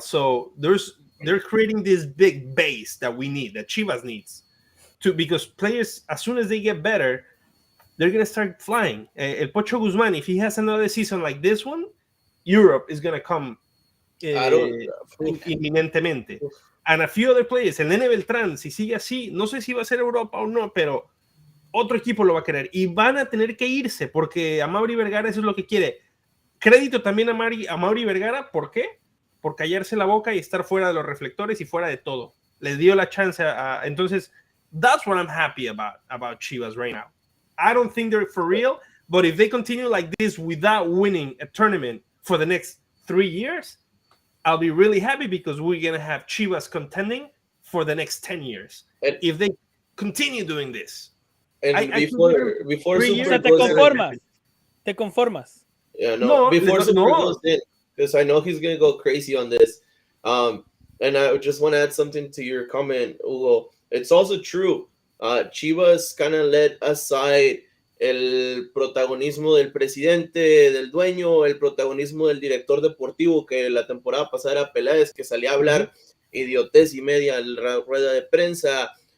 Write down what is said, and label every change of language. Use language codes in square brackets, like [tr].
[en] So they're creating this big base that we need, that Chivas needs, because players, as soon as they get better, they're gonna start flying. El Pocho Guzman, if he has another season like this one, Europe is gonna come inminentemente. And a few other players, [es] el Nene Beltrán, si sigue así, no sé si va a ser Europa o no, pero otro equipo lo va a querer y van a tener que irse, porque a Mauri Vergara eso es lo que quiere. Crédito también a Mauri Vergara, ¿por qué? Por callarse la boca y estar fuera de los reflectores y fuera de todo. Le dio la chance entonces, [en] that's what I'm happy about Chivas right now. I don't think they're for real, but if they continue like this without winning a tournament for the next 3 years, I'll be really happy, because we're going to have Chivas contending for the next 10 years. And if they continue doing this. And before Super [es] te conformas. [en] Yeah, no, before Super goes in, because I know he's going to go crazy on this. And I just want to add something to your comment, Hugo. It's also true. Chivas kind of let aside [es] el protagonismo del presidente, del dueño, el protagonismo del director deportivo, que la temporada pasada era Peláez, que salía a hablar idiotez y media en la rueda de prensa.